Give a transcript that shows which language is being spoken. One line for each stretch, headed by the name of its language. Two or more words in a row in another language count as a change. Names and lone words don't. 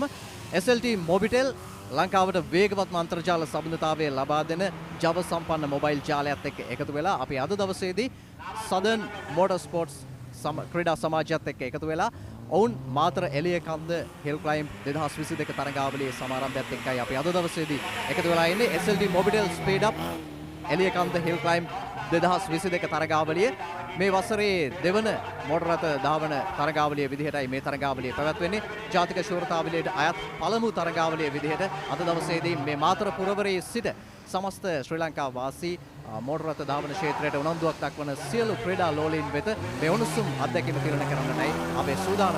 Sinhala: SLTMobitel ලංකාවට වේගවත්ම අන්තර්ජාල සම්බන්ධතාවය ලබා දෙන ජව සම්පන්න මොබයිල් ජාලයත් එක්ක එකතු වෙලා අපි අද දවසේදී Southern Motorsports ක්‍රීඩා සමාජයත් එක්ක එකතු වෙලා ඔවුන් මාතර එලියකන්ද හිල් ක්ලයිම්බ් 2022 තරගාවලියේ සමාරම්භයත් එක්කයි අපි අද දවසේදී එකතු වෙලා ඉන්නේ. SLTMobitel SpeedUp එලියකන්ද හිල් ක්ලයිම්බ් 2022 තරගාවලිය මේ වසරේ දෙවන මෝටර රථ ධාවන තරගාවලිය විදිහටයි මේ තරගාවලිය පැවැත්වෙන්නේ. ජාතික ශූරතාවලියට අයත් පළමු තරගාවලිය විදිහට අද දවසේදී මේ මාතර පුරවරයේ සිට සමස්ත ශ්‍රී ලංකා වාසී මෝටර රථ ධාවන ක්ෂේත්‍රයට උනන්දුවක් දක්වන සියලු ක්‍රීඩා ලෝලීන් වෙත මේ උණුසුම් අත්දැකීම තිරණ කරන්නටයි අපේ සූදානම.